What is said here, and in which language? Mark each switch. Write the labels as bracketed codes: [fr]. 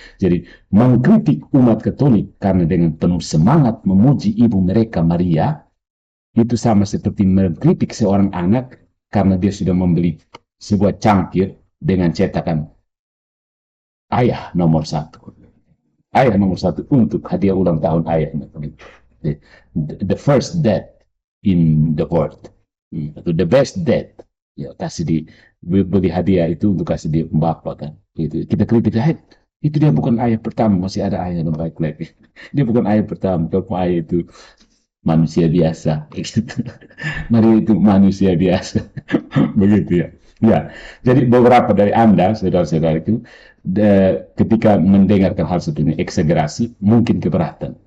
[id] Jadi mengkritik umat Katolik karena dengan penuh semangat memuji ibu mereka Maria, itu sama seperti mengkritik seorang anak karena dia sudah membeli sebuah cangkir dengan cetakan ayah nomor 1. Ayah nomor 1 untuk hadiah ulang tahun ayahnya. [en] The first dad in the world. [id] Atau [en] the best dad. [id] Ya, kasih beli hadiah itu untuk kasih dia bapak kan. Gitu. Kita kritik, itu dia bukan ayah pertama, masih ada ayah yang baik lagi. Dia bukan ayah pertama, kalau ayah itu manusia biasa. Maria itu manusia biasa. Begitu ya. Ya, jadi beberapa dari Anda, saudara-saudara itu, ketika mendengarkan hal seperti ini, eksagerasi, mungkin keberatan.